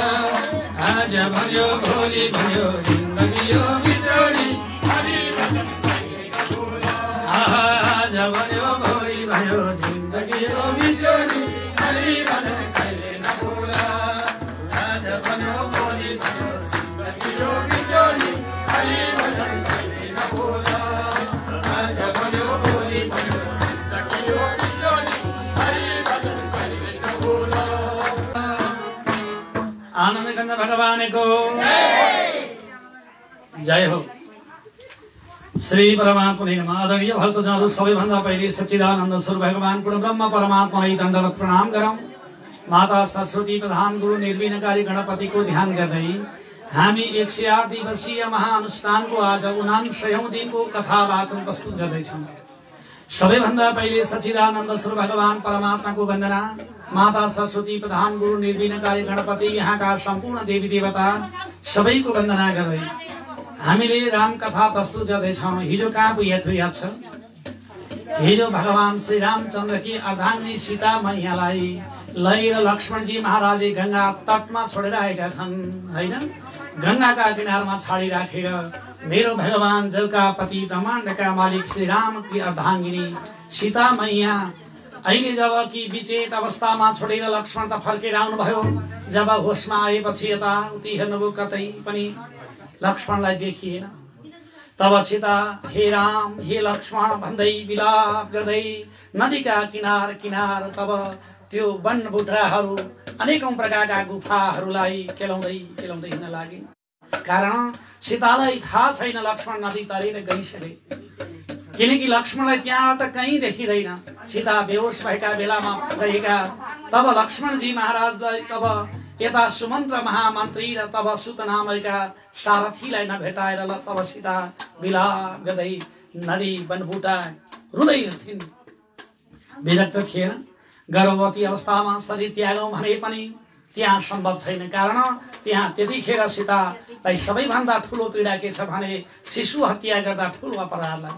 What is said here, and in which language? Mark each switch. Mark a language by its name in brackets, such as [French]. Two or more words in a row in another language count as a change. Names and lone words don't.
[Nepali] आज भयो भोलि भयो जिन्दगी हो बिजोनी आज भयो भोलि भयो जिन्दगी हो बिजोनी हरि भजन कहिले नभुला। आज भयो भोलि भयो जिन्दगी हो बिजोनी हरि भजन कहिले नभुला। आज भयो भोलि भयो जिन्दगी हो बिजोनी हरि भजन कहिले नभुला। आनंद कंद भगवान को जय हो। [Sanskrit] श्री परमात्मने नमः। [Nepali] आदरणीय भक्तजनहरू, सबैभन्दा पहिले सच्चिदानन्द स्वरूप भगवान पूर्ण ब्रह्म परमात्मालाई दण्डवत प्रणाम गरौँ। माता सरस्वती प्रधान गुरु निर्विघ्नकारी गणपतिको ध्यान गर्दै हामी 108 दिवसीय महाअनुष्ठानको आज 49औं दिनको कथा वाचन प्रस्तुत गर्दैछौँ। सबैभन्दा पहिले सच्चिदानन्द स्वरूप भगवान परमात्माको वन्दना, माता सरस्वती प्रधान गुरु निर्विघ्नकारी गणपति, यहाँका सम्पूर्ण देवी देवता सबैको वन्दना गर्दै हामीले राम कथा प्रस्तुत गर्दैछौँ। हिजो कहाँ पुगेको याद छ? हिजो भगवान श्री रामचन्द्रकी अर्धाङ्गिनी सीता मैयालाई लय र लक्ष्मणजी महाराजले गंगा तटमा छोडेर आएका छन्, हैन? गंगाका किनारमा छाडी राखेर मेरो भगवान जलका पति ब्रह्माण्डका मालिक श्री राम की अर्धाङ्गिनी सीता मैया अहिले जब कि विचेत अवस्थामा छोडेर लक्ष्मण त फर्केर आउनुभयो। जब होसमा आएपछि यता उति हेर्नुभयो, कतै पनि लक्ष्मणलाई देखिएन। तब सीता हे राम हे लक्ष्मण भन्दै विलाप गर्दै नदीका किनार किनार तब त्यो वनबुट्राहरू अनेकौं प्रकारका गुफाहरूलाई केलाउँदै केलाउँदै हिँड्न लागे। कारण सीतालाई थाहा छैन लक्ष्मण नदी तरेर गइसके, किनकि लक्ष्मणलाई त्यहाँबाट कहीँ देखिँदैन। सीता बेहोस भएका बेलामा गएका तब लक्ष्मणजी महाराजलाई तब यता सुमन्त्र महामन्त्री र तब सुत नामका सारथीलाई नभेटाएर तब सीता विलाप गर्दै नदी वनबुटा रुँदै थिइन्। विरक्त थिएन। गर्भवती अवस्थामा शरीर त्यागौँ भने पनि त्यहाँ सम्भव छैन। कारण त्यहाँ त्यतिखेर सीतालाई सबैभन्दा ठुलो पीडा के छ भने शिशु हत्या गर्दा ठुलो अपराध लाग्छ।